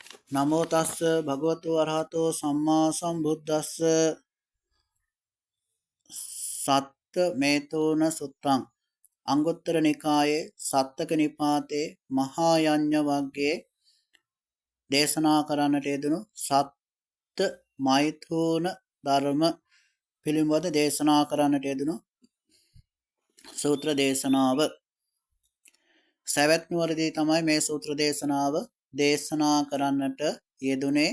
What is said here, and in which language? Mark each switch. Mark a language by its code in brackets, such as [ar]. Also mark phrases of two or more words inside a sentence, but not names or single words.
[pi] නමෝ තස්ස භගවතු වරහතෝ සම්මා සම්බුද්දස්ස සත්ත මේතෝන සුත්තං [si] අංගුත්තර නිකායේ සත්තක නිපාතේ මහායඤ්ඤ වග්ගයේ දේශනා කරන්නට යෙදුණු සත්ත මෛථුන ධර්ම පිළිබඳ දේශනා කරන්නට යෙදුණු සූත්‍ර දේශනාව සවැත් නුවරදී තමයි මේ සූත්‍ර දේශනාව දේශනා කරන්නට යෙදුනේ.